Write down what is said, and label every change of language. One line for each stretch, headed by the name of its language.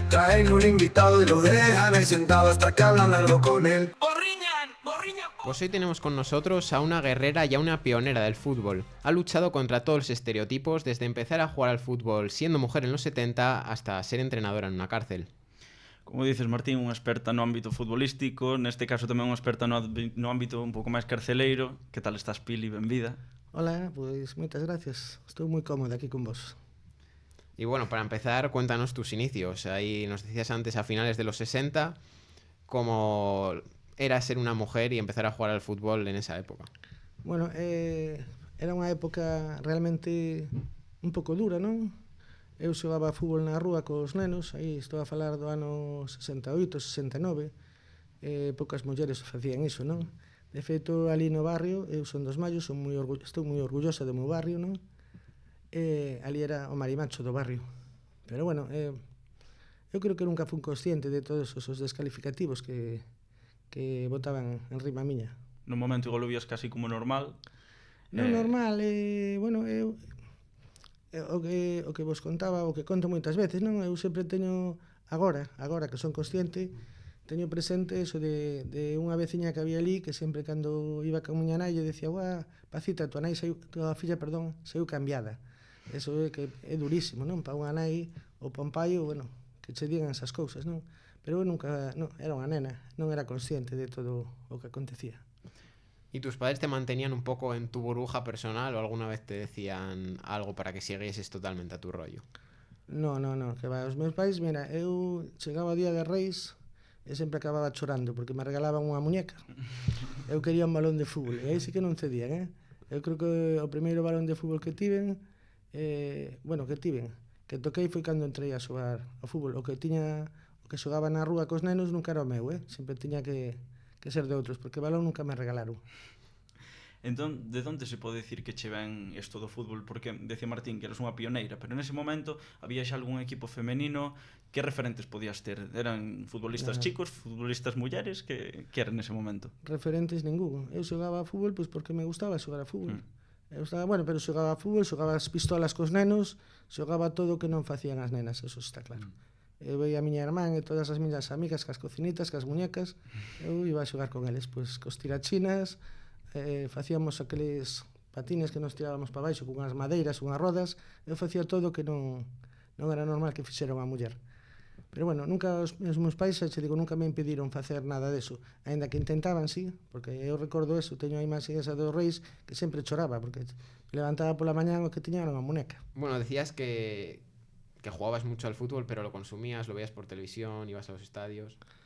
Spanish: Traen un invitado y lo dejan ahí sentado hasta que hablan algo con él. Pues hoy tenemos con nosotros a una guerrera y a una pionera del fútbol. Ha luchado contra todos los estereotipos desde empezar a jugar al fútbol siendo mujer en los 70 hasta ser entrenadora en una cárcel.
Galician: Como dices, Martín, unha experta no ámbito futbolístico, neste caso tamén unha experta no ámbito un pouco máis carceleiro. Que tal estás, Pili? Benvida. Hola, pois moitas gracias. Estou moi cómoda aquí con vos.
Spanish: Y bueno, para empezar, cuéntanos tus inicios. Ahí nos decías antes, a finales de los 60, cómo era ser una mujer y empezar a jugar al fútbol en esa época.
Galician: Bueno, era unha época realmente un pouco dura, non? Eu xogaba fútbol na rúa cos nenos, aí estou a falar do ano 68, 69, poucas mulleres facían iso, non? De feito, ali no barrio, eu son dos Mallos, estou moi orgullosa do meu barrio, non? Ali era o marimacho do barrio. Pero bueno, eu creo que nunca fui consciente de todos os descalificativos que botaban en rima miña. No momento igual o vías casi como normal. Non normal, bueno, eu o que vos contaba, o que conto moitas veces, non? Eu sempre teño, agora que son consciente, teño presente eso de unha veciña que había ali que sempre cando iba con miña nai decía: "Uá, Pacita, tua filla, saiu cambiada". Eso é que é durísimo, non? Para unha nai ou para un pai, bueno, que che digan esas cousas, non? Pero eu nunca, non, era unha nena, non era consciente de todo o que acontecía.
Spanish: ¿Y tus padres te mantenían un poco en tu burbuja personal o alguna vez te decían algo para que siguieses totalmente a tu rollo?
Galician: No, que va, os meus pais, mira, eu chegaba o día de Reis e sempre acababa chorando porque me regalaban unha muñeca. Eu quería un balón de fútbol e aí sí que non cedían, Eu creo que o primeiro balón de fútbol que tiven, que toquei foi cando entrei a xogar ao fútbol. O que xogaba na rúa cos nenos nunca era o meu, sempre tiña que ser de outros, porque balón nunca me regalaron. Entón, de onde se pode dicir que che ven isto do fútbol? Porque decía Martín que eres unha pioneira, pero nese momento había xa algún equipo femenino. Que referentes podías ter? Eran futbolistas chicos, futbolistas mulleres? Que eran nese momento? Referentes ningún. Eu xogaba a fútbol pois porque me gustaba xogar a fútbol. Eu estaba, bueno, pero xogaba a fútbol, xogaba as pistolas cos nenos, xogaba todo o que non facían as nenas, eso está claro. Eu veía a miña irmán e todas as miñas amigas cas cocinitas, cas muñecas, eu iba a xogar con eles, pois cos tirachinas, facíamos aqueles patines que nos tirábamos para baixo con unhas madeiras, unhas rodas. Eu facía todo o que non era normal que fixera unha muller. Pero bueno, nunca os meus pais, nunca me impediron facer nada deso, aínda que intentaban, sí, porque eu recordo eso, teño a imaxe esa dos Reis que sempre choraba, porque me levantaba pola mañán o que tiña era unha muñeca.
Spanish: Bueno, decías que jugabas mucho al fútbol, pero lo consumías, lo veías por televisión, ibas a los estadios.